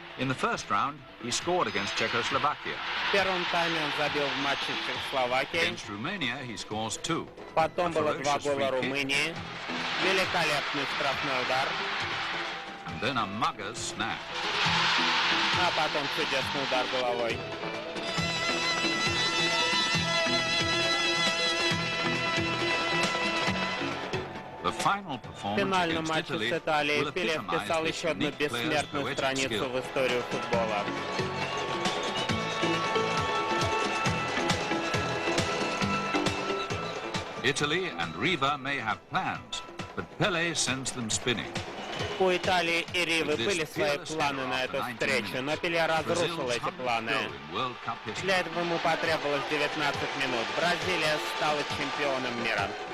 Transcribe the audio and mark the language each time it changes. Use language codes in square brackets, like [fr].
[en] In the first round, he scored against Czechoslovakia. [ru] В первом тайме он забил в матче с Чехословакией. [en] Against Romania, he scores 2. [ru] Потом было 2 гола Румынии. Великолепный штрафной удар. [en] And then a mugger's snap. [ru] А потом чудесный удар головой. В финальном матче с Италией Пеле вписал еще одну бессмертную страницу в историю футбола. [en] Italy and Riva may have plans, but Pele sends them spinning. [ru] У Италии и Ривы были свои планы на эту встречу, но Пеле разрушил эти планы. Для этого ему потребовалось 19 минут. Бразилия стала чемпионом мира.